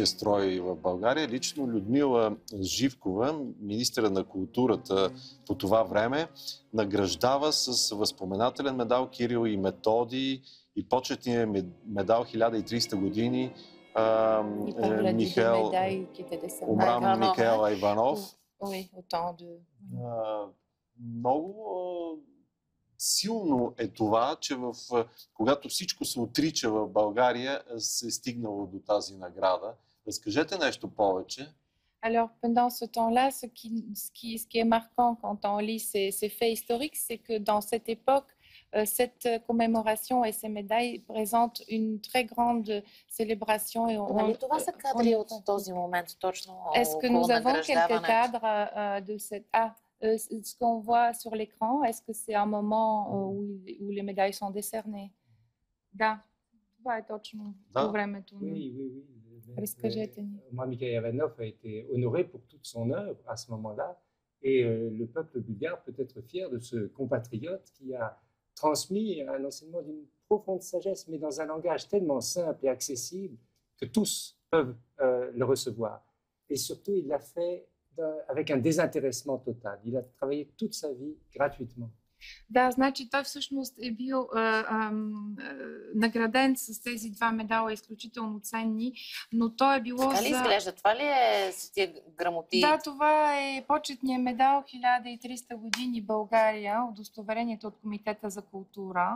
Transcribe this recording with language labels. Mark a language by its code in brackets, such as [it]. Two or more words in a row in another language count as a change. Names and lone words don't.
[bg] строй в България лично Людмила Живкова, министъра на културата по това време, награждава с възпоменателен медал Кирил и Методий и почетния медал 1300 години Михаил Омрам Микаел Айванов. [fr] Oui, autant de... [bg] Много силно е това, че когато всичко се отрича в България, се е стигнало до тази награда. Разкажете нещо повече. [fr] Alors, pendant ce temps-là, ce qui est marquant quand on lit ces faits historiques, c'est que dans cette époque, cette commémoration et ces médailles présentent une très grande célébration. Et [bg] Нали това са кадри от този момент точно [fr] Est-ce que nous avons quelques cadres de cette... ce qu'on voit sur l'écran, est-ce que c'est un moment où les médailles sont décernées? [bg] Да, това е точно по времето. [fr] Oui. [bg] Разкажете ни. [fr] Moi, Mikhail Ivanov a été honoré pour toute son œuvre à ce moment-là, et le peuple bulgare peut être fier de ce compatriote qui a transmis un enseignement d'une profonde sagesse, mais dans un langage tellement simple et accessible que tous peuvent le recevoir. Et surtout, il l'a fait avec un désintéressement total. Il a travaillé toute sa vie gratuitement. [bg] Да, значи той всъщност е бил награден с тези два медала, изключително ценни, но той е било Така ли изглежда? Това ли е с тия грамоти? Да, това е почетният медал 1300 години България, удостоверението от Комитета за култура.